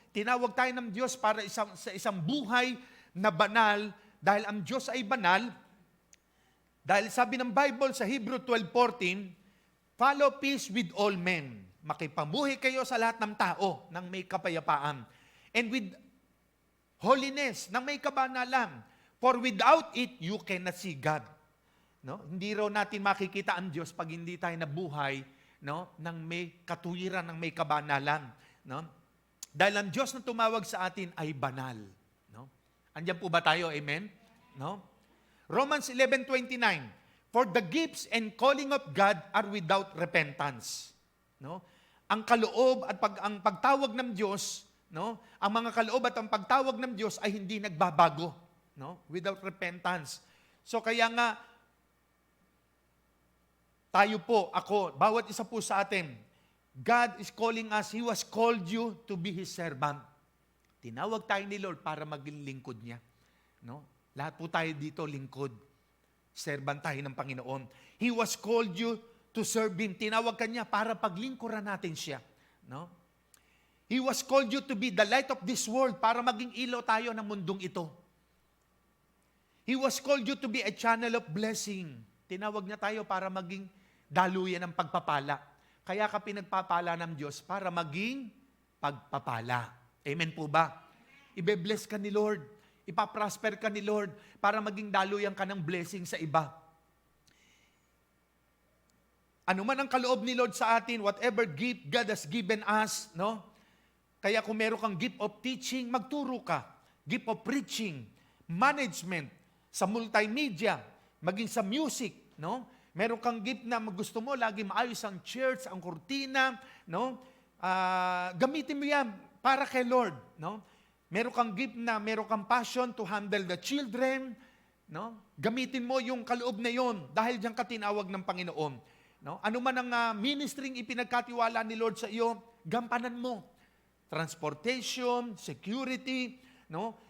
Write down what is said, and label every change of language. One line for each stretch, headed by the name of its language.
Filipino: Tinawag tayo ng Diyos para sa isang buhay na banal, dahil ang Diyos ay banal, dahil sabi ng Bible sa Hebrew 12:14,
English: follow peace with all men.
Filipino: Makipamuhi kayo sa lahat ng tao ng may kapayapaan.
English: And with holiness,
Filipino: ng may kabanalan.
English: For without it, you cannot see God. No?
Filipino: Hindi raw natin makikita ang Diyos pag hindi tayo nabuhay, no, ng may katuwiran, ng may kabanalan. No? Dahil ang Diyos na tumawag sa atin ay banal. No? Andiyan po ba tayo? Amen? No? Romans 11:29.
English: For the gifts and calling of God are without repentance. No?
Filipino: Ang kaloob at ang pagtawag ng Diyos no? Ang mga kaloob at ang pagtawag ng Diyos ay hindi nagbabago, no?
English: Without repentance. So
Filipino: kaya nga, tayo po, ako, bawat isa po sa atin,
English: God is calling us, He was called you to be His servant.
Filipino: Tinawag tayo ni Lord para maging lingkod niya. No? Lahat po tayo dito lingkod. Servant tayo ng Panginoon.
English: He was called you to serve Him.
Filipino: Tinawag ka niya para paglingkuran natin siya. No?
English: He was called you to be the light of this world
Filipino: para maging ilaw tayo ng mundong ito.
English: He was called you to be a channel of blessing.
Filipino: Tinawag niya tayo para maging daluyan ng pagpapala. Kaya ka pinagpapala ng Diyos para maging pagpapala. Amen po ba? Ibe-bless ka ni Lord. Ipaprosper ka ni Lord para maging daluyan ka ng blessing sa iba. Ano man ang kaloob ni Lord sa atin,
English: whatever gift God has given us,
Filipino: no? Kaya kung meron kang gift of teaching, magturo ka. Gift of preaching, management, sa multimedia, maging sa music, no? Meron kang gift na gusto mo, lagi maayos ang church, ang kurtina, no? Gamitin mo yan para kay Lord, no? Meron kang gift na, meron kang
English: passion to handle the children,
Filipino: no? Gamitin mo yung kaloob na yon dahil diyan ka tinawag ng Panginoon, no? Ano man ang ministering ipinagkatiwala ni Lord sa iyo, gampanan mo.
English: Transportation, security, no?